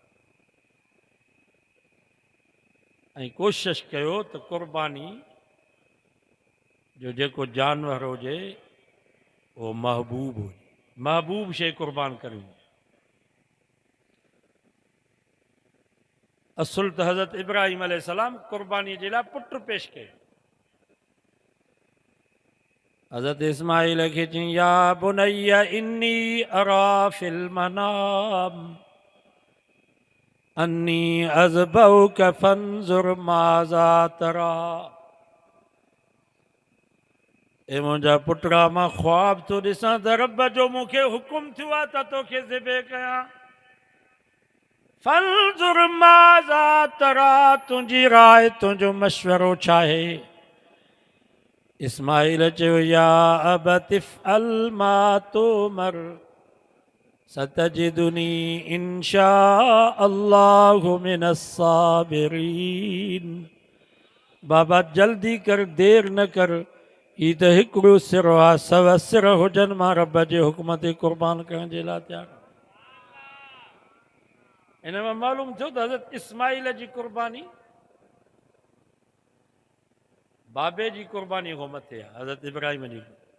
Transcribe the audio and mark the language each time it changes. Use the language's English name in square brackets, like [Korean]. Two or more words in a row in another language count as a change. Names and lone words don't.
[Sindhi] ऐं कोशिशि कयो त कुर्बानी जो जेको जानवर हुजे उहो महबूब हुजे, महबूब शइ कुर्बान करियो। असुल त हज़रत इब्राहिम अलैहिस्सलाम कुर्बानी जे लाइ पुट पेश कयो। हज़रत इस्माइल खे चई [Arabic] يا بني إني أرى في المنام أني أذبحك فانظر ماذا ترى. [Sindhi] ए मुंहिंजा पुटड़ा मां ख्वाब थो ॾिसां त रब जो मूंखे हुकुम थियो आहे त तोखे ज़िबे कयां। [Arabic] فانظر ماذا ترى, [Sindhi] तुंहिंजी राय, तुंहिंजो मशवरो छा आहे? इस्माइल चयो [Arabic] يا أبت افعل ما تؤمر ستجدني إن شاء الله من الصابرين. [Sindhi] बाबा जल्दी कर, देर न कर, ही त हिकिड़ो सिरो आहे, 100 सिर हुजनि मां रब जे हुकुम ते कुर्बान करण जे लाइ तयारु। इन में मालूम थियो त हज़रत इस्माइल जी कुर्बानी बाबे जी कुर्बानी खां मथे आहे, हज़रत इब्राहिम जी।